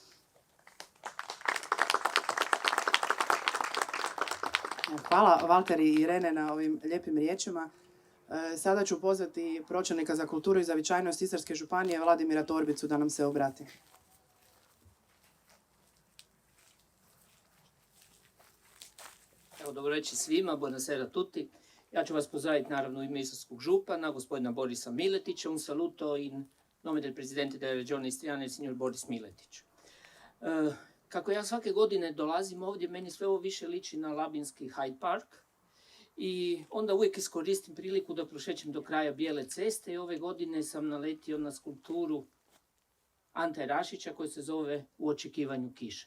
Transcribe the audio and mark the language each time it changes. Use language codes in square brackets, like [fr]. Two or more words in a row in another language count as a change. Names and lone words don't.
[hr] Hvala Valteri i Irene na ovim lijepim riječima. Sada ću pozvati pročelnika za kulturu i zavičajnost Istarske županije Vladimira Torbicu da nam se obrati. Evo, dobro večer svima, [it] buonasera tutti. [hr] Ja ću vas pozdraviti naravno u ime istarskog župana, gospodina Borisa Miletića, [it] un saluto in nome del presidente della regione istriana, il signor Boris Miletić. [hr] Kako ja svake godine dolazim ovdje, meni sve ovo više liči na labinski Hyde Park i onda uvijek iskoristim priliku da prošećem do kraja Bijele ceste i ove godine sam naletio na skulpturu Ante Rašića koji se zove U očekivanju kiše.